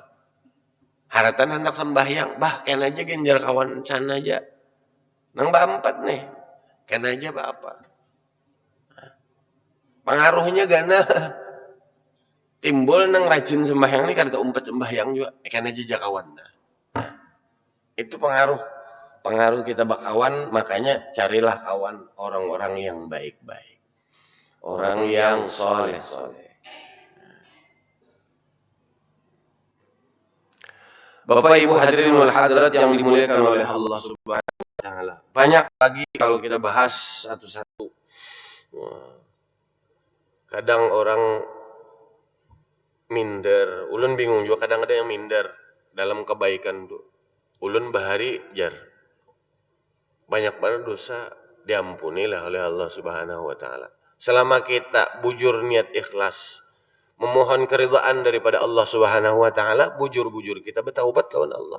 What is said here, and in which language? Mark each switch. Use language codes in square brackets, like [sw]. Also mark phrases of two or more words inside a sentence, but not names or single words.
[bjn] Haratan hendak sembahyang, ken aja genjar kawan sana aja. Nang empat nih, ken aja apa. Pengaruhnya gana timbul nang rajin sembahyang nih kada umpat sembahyang juga, ken aja kawan. Nah, itu pengaruh kita bakawan, makanya carilah kawan orang-orang yang baik-baik. Orang yang soleh. Bapak Ibu hadirin wal hadirat yang dimuliakan oleh Allah Subhanahu wa taala. Banyak lagi kalau kita bahas satu-satu. Kadang orang minder, ulun bingung juga kadang ada yang minder dalam kebaikan tuh. Ulun bahari jar. Banyak banget dosa diampuni lah oleh Allah Subhanahu wa taala. Selama kita bujur niat ikhlas, memohon keridhaan daripada Allah Subhanahu wa taala, bujur-bujur kita bertaubat lawan Allah.